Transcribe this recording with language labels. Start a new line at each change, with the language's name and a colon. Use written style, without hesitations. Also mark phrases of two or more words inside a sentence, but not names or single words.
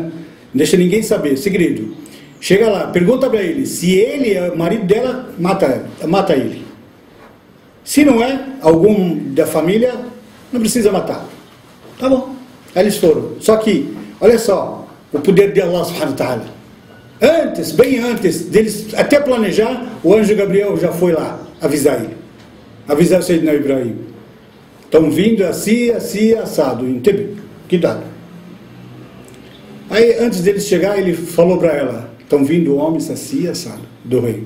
Portuguese: Não deixa ninguém saber, segredo. Chega lá, pergunta para ele, se ele é o marido dela, mata ele. Se não é algum da família, não precisa matar. Tá bom. Aí eles foram. Só que, olha só, o poder de
Arabic: الله سبحانه وتعالى.
Portuguese: Antes, bem antes deles até planejar, o anjo Gabriel já foi lá avisar ele. Avisar o Sayyidina Ibrahim. Estão vindo assim, assado. Entendeu? Cuidado. Aí, antes deles chegar, ele falou para ela, estão vindo homens assim, assado, do rei.